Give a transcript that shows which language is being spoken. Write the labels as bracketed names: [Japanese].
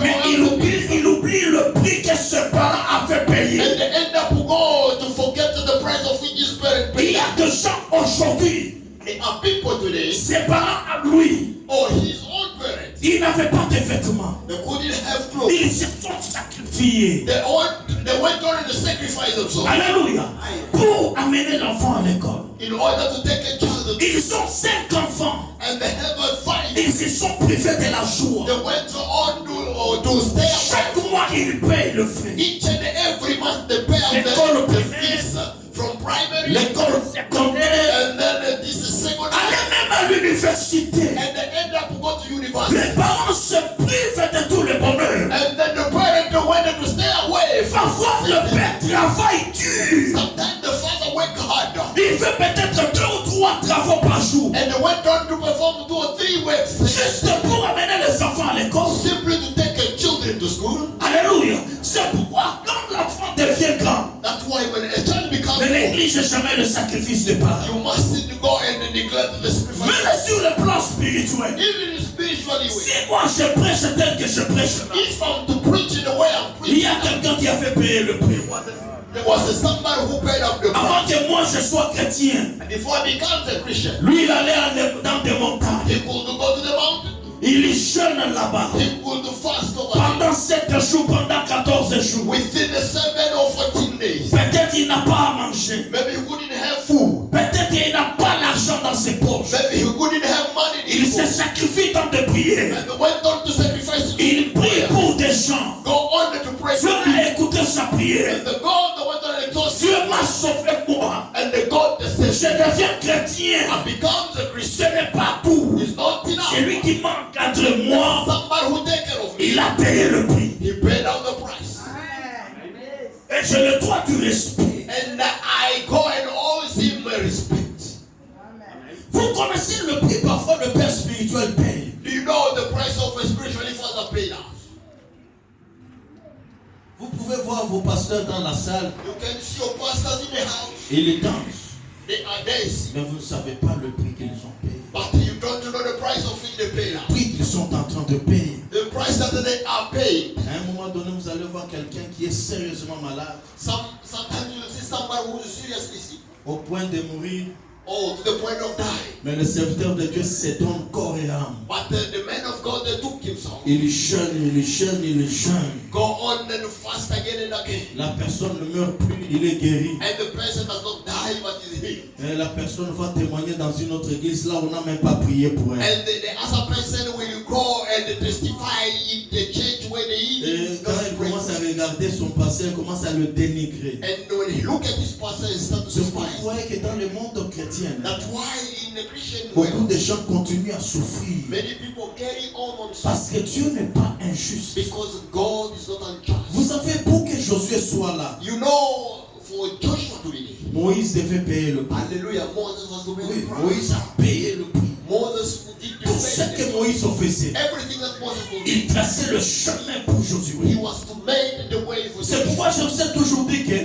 [French] mais il oublie le prix que ce parent a fait payer. [English] and they end up go to forget the price of which his parent [French] Il y [English] paid. [French] a des gens aujourd'hui, [English] There are people today, [French] ses parents à lui, [English] or his own parents, [French] ils n'avaient pas de vêtements. [English] they couldn't have clothes. [French] Ils se sont sacrifiés. [English] They went on to sacrifice themselves [French] Alléluia. Pour amener l'enfant à l'école. [English] in order to take a child. [French] Ils ont 5 enfants. [English] And they have a fight. [French] Ils se sont privés de la joie. [English] They went on to stay [French] Chaque [English] away. [French] mois, ils payent le frais. [English] Each and every month they pay [French] L'école primaire, [English] fees from primary [French] l'école secondaire, [English] and then this is secondary. [French] aller même à l'université. [English] And they end up go to university. [French] Les parents se privent de tout le bonheur. [English] And then the parent wanted to stay away from [French] Parfois, le père travaille dur. [English] Sometimes the father work hard. [French] Il fait peut-être 2 ou 3 travaux par jour. [English] And they went on to perform 2 or 3 works. [French] Juste pour amener les enfants à l'école. [English] Simply to take their children to school. [French] Alléluia. C'est pourquoi quand l'enfant devient grand, [English] That's why when a child becomes [French] ne [English] old, [French] néglige jamais le sacrifice des parents. [English] you mustn't go and neglect the sacrifice. [French] Mais sur le plan spirituel, [English] Even spiritually, [French] si moi je prêche tel que je prêche, [English] if I'm to preach in the way I'm [French] il y a [English] preaching, [French] quelqu'un qui a fait payer le prix. [English] there was somebody who paid up the [French] Avant [English] price. [French] que moi je sois chrétien, [English] Before he becomes a Christian, [French] lui il allait dans des montagnes. [English] he could go to the mountain. [French] Il jeûne là-bas. [English] He could fast over there. [French] Pendant 7 jours, pendant 14 jours. [English] Within the 7 or 14 days. [French] Peut-être il n'a pas à manger. [English] Maybe he couldn't have food. [French] Peut-être il n'a pas l'argent dans ses poches. [English] Maybe he couldn't have money. [French] Il se sacrifie dans des prières. [English] And they went on to sacrifice. [French] Il prie pour des gens. [English] Go on to pray. [French] Dieu a écouté sa prière. [English] And the God that went on and told [French] Dieu m'a sauvé moi. [English] and the God that [French] Je [English] says [French] deviens chrétien. [English] and becomes a [French] Ce [English] Christian [French] n'est pas tout. [English] is not enough. [French] C'est lui qui m'encadre moi. [English] Somebody who take care of me. [French] Il a payé le prix. [English] He paid out the price. [French] Et je le dois du respect. [English] And I go and always give my respect. [French] Vous connaissez le prix parfois le père spirituel paye. [English] Do you know the price of a spiritual father paid out? [French] Vous pouvez voir vos pasteurs dans la salle. [English] You can see your pastors in the house. [French] Ils dansent. [English] They are dancing. [French] Mais vous ne savez pas le prix qu'ils ont payé. [English] But you don't know the price of it they paid out. [French] Le prix qu'ils sont en train de payer. [English] The price that they are paid. [French] À un moment donné, vous allez voir quelqu'un qui est sérieusement malade, [English] Sometimes you see somebody who is seriously sick. [French] au point de mourir. [English] Oh, to the point of dying. [French] Mais le serviteur de Dieu se donne corps et âme. [English] But the man of God they took himself. [French] Il jeûne, il jeûne, il jeûne. [English] Go on and fast again and again. [French] La personne ne meurt plus, il est guéri. [English] And the person does not die but is healed. [French] Et la personne va témoigner dans une autre église, là on n'a même pas prié pour elle. [English] And the other person will go and testify in the church where they [French] Et [English] eat. [French] quand il commence à regarder son passé, il commence à le dénigrer. [English] And when he look at his pastor, he starts to [French] C'est pour [English] despise. [French] vous voyez que dans le monde chrétien, [English] That's why in the Christian [French] beaucoup [English] world, [French] de gens continuent à souffrir. [English] many people carry on [French] Parce que Dieu n'est pas injuste. [English] because God is not unjust. [French] Vous savez, pour que Josué soit là, [English] You know, for Joshua to be there, [French] Moïse devait payer le prix. [English] hallelujah, Moses was the [French] Oui, [English] way. [French] Moïse a payé le prix. [English] Moses did [French] Tout ce [English] the [French] que Moïse faisait, [English] everything that Moses would do. [French] il traçait le chemin pour [English] He [French] Josué. [English] was to make the way for [French] C'est [English] Joshua. [French] pourquoi je vous ai toujours dit que